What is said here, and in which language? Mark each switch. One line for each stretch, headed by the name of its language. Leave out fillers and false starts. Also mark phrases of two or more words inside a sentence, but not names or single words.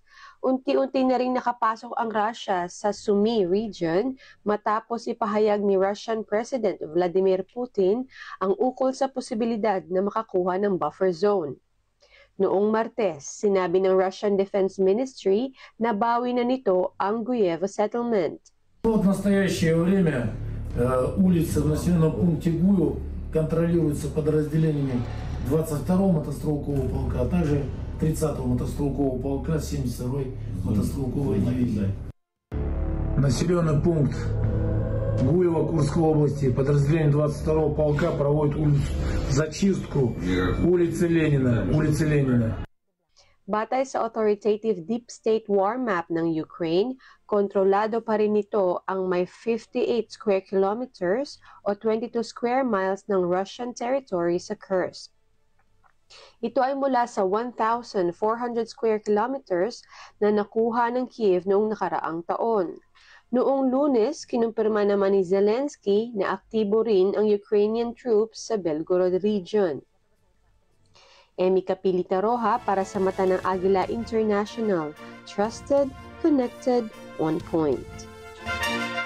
Filipino: Unti-unti na rin nakapasok ang Russia sa Sumy region matapos ipahayag ni
English: Russian President
Filipino: Vladimir Putin ang ukol sa posibilidad na makakuha ng
English: buffer zone.
Filipino: Noong Martes, sinabi ng
English: Russian Defense Ministry
Filipino: na bawi na nito ang Guyevo settlement.
Russian: В настоящее время улицы в населенном пункте Гуев контролируются подразделениями 22-го мотострелкового полка, а также 30-го мотострелкового полка 72-й мотострелковой дивизии. Населенный пункт Гуева Курской области, подразделение 22-го полка проводит зачистку улицы Ленина.
Filipino: Batay sa
English: authoritative deep state war map
Filipino: ng Ukraine, kontrolado pa rin nito ang may 58
English: square kilometers
Filipino: o 22
English: square miles
Filipino: ng
English: Russian territory
Filipino: sa Kursk. Ito ay mula sa 1,400
English: square kilometers
Filipino: na nakuha ng Kiev noong nakaraang taon. Noong Lunes, kinumpirma naman ni Zelensky na aktibo rin ang
English: Ukrainian troops
Filipino: sa Belgorod region. Emmy Capilitaroha para sa Mata ng Agila International.
English: Trusted, connected, on point.